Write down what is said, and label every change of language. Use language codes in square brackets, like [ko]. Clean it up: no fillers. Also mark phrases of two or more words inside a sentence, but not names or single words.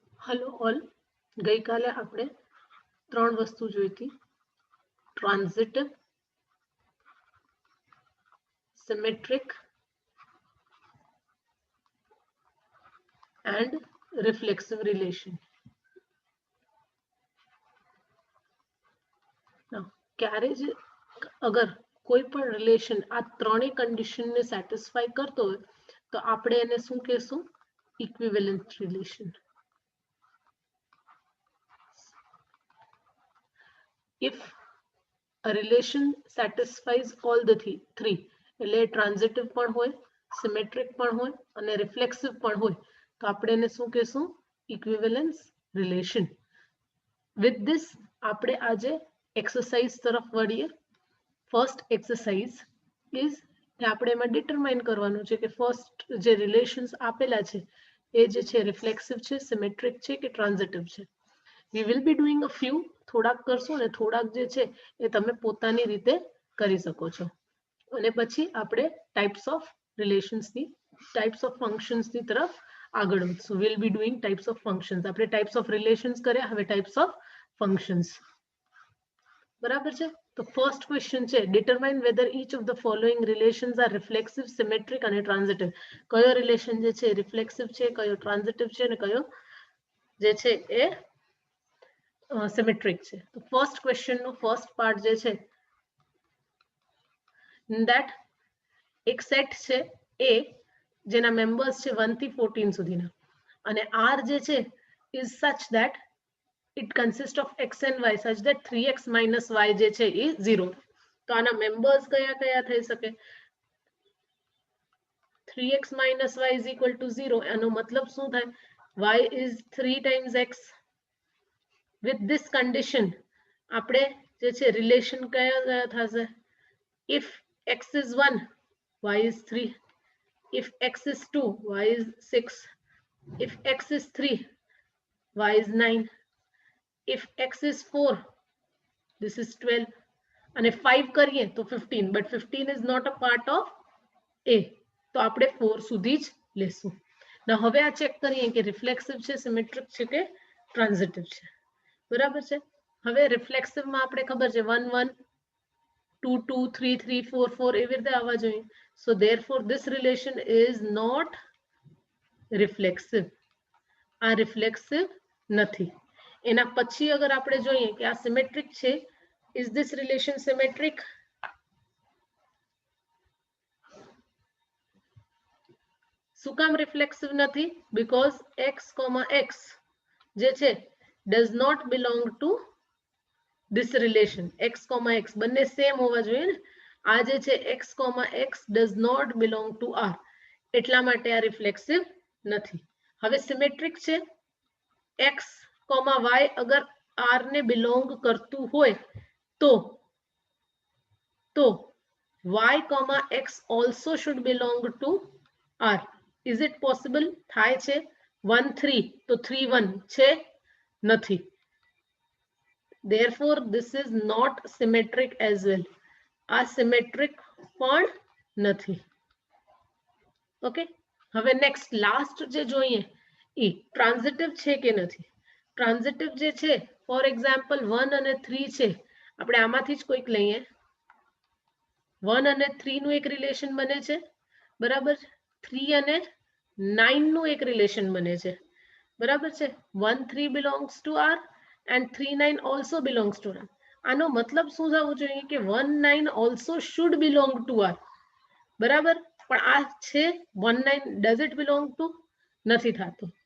[en] hello all [gu] ગઈ કાલે આપણે ત્રણ વસ્તુ જોઈ હતી [en] transitive symmetric and reflexive relation [gu] ક્યારે જ અગર કોઈ પણ રિલેશન આ ત્રણેય કન્ડિશનને સેટિસ્ફાય કરતો હોય તો આપણે એને શું કહેશું [en] equivalent relation if a relation satisfies all the three [gu] એટલે ટ્રાન્ઝિટિવ પણ હોય સિમેટ્રિક પણ હોય અને રિફ્લેક્સિવ પણ હોય તો આપણે એને શું કહેશું [en] equivalence relation with this [gu] આપણે આજે એક્સરસાઇઝ તરફ વળીએ [en] first exercise is [gu] કે આપણે એમાં ડિટરમાઇન કરવાનું છે કે ફર્સ્ટ જે રિલેશન્સ આપેલા છે એ જે છે રિફ્લેક્સિવ છે સિમેટ્રિક છે કે ટ્રાન્ઝિટિવ છે [en] we will be doing a [gu] few થોડાક કરશું અને થોડાક જે છે એ તમે પોતાની રીતે કરી શકો છો અને પછી આપણે [en] types of relationsની types of functionsની [gu] તરફ આગળ વધશું [en] we'll be doing types of functions [gu] આપણે [en] types of relations [gu] કર્યા હવે [en] types of functions [gu] બરાબર છે તો [en] first question [gu] છે [en] determine whether each of the following relations are reflexive symmetric [gu] અને transitive કયો રિલેશન જે છે રિફ્લેક્સિવ છે કયો ટ્રાન્ઝિટિવ છે અને કયો જે છે એ સિમેટ્રિક છે તો [en] first question [gu] નો [en] first part [gu] જે છે that એક સેટ છે એ જેના મેમ્બર્સ છે 1 થી 14 સુધીના અને r જે છે [en] is such that it consists of x and y such that 3x minus y [gu] જે છે એ 0 તો આના મેમ્બર્સ કયા કયા થઈ શકે [en] 3x minus y is equal to 0 [gu] એનો મતલબ શું થાય [en] y is 3 times x with this condition [gu] આપણે જે છે રિલેશન કયા કયા થશે [en] if x is 1 y is 3 if x is 2 y is 6 if x is 3 y is 9 if x is 4 this is 12 અને 5 [gu] કરીએ તો 15 [en] but 15 is not a part of a [gu] તો આપણે 4 સુધી જ લેશું ના હવે આ ચેક કરીએ કે રિફ્લેક્સિવ છે સિમેટ્રિક છે કે ટ્રાન્ઝિટિવ છે બરાબર છે હવે રિફ્લેક્સિવ માં આપણે ખબર છે 1 1 2 2 3 3 4 4 એવી રીતે આવવા જોઈએ [en] so therefore this relation is not reflexive [gu] આ રિફ્લેક્સિવ નથી એના પછી અગર આપણે જોઈએ કે આ સિમેટ્રિક છે [en] is this relation symmetric [gu] શું કામ રિફ્લેક્સિવ નથી because x, x જે છે [en] does not belong to this relation x, x બંને સેમ હોવા જોઈએ ને આ જે છે x, x does not belong to r [gu] એટલા માટે આ રિફ્લેક્સિવ નથી હવે સિમેટ્રિક છે x, y અગર r ને બિલોંગ કરતું હોય તો [en] y, x also should belong to r is it possible [gu] થાય છે [en] 1 [gu] 3 તો 3 1 છે નથી [en] therefore this is not symmetric as well asymmetric [gu] પણ નથી ઓકે હવે [en] next last [gu] જે જોઈએ એ ટ્રાન્ઝિટિવ છે કે નથી ટ્રાન્ઝિટિવ જે છે [en] for example [gu] 1 અને 3 છે આપણે આમાંથી જ કોઈક લઈએ 1 અને 3 નું એક રિલેશન બને છે બરાબર 3 અને 9 નું એક રિલેશન બને છે બરાબર છે [en] 1 3 belongs to r [gu] and 3 9 also belongs to r આનો મતલબ શું થવું જોઈએ કે [en] 1 9 also should belong to r [gu] બરાબર પણ આ છે 1 9 [en] does it belong to [gu] નથી થતું